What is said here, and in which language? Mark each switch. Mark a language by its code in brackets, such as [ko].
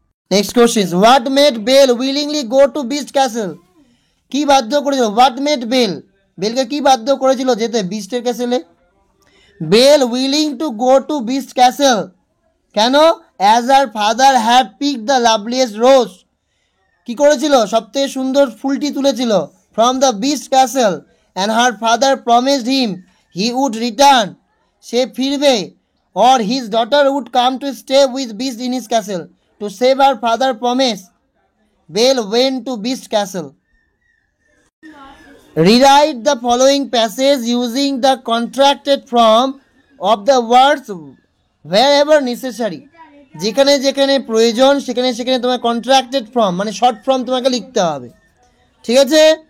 [en] Next question, what made Belle willingly go to Beast castle? [bn] কি বাধ্য করেছিল? [en] what made [bn] বেলকে কি বাধ্য করেছিল যেতে বিস্টের ক্যাসেলে? [en] Belle willing to go to Beast castle কেন? As her father had pick the loveliest rose, [bn] কি করেছিল? সবথেকে সুন্দর ফুলটি তুলেছিল। [en] from the Beast castle, and her father promised him he would return, [bn] সে ফিরবে। [en] Or his daughter would come to stay with Beast in his castle to save her father promise. Belle went to Beast castle. Rewrite the following passage using the contracted form of the words wherever necessary. [bn] যেখানে যেখানে প্রয়োজন সেখানে সেখানে তোমার contracted form মানে short form তোমাকে লিখতে হবে, ঠিক আছে?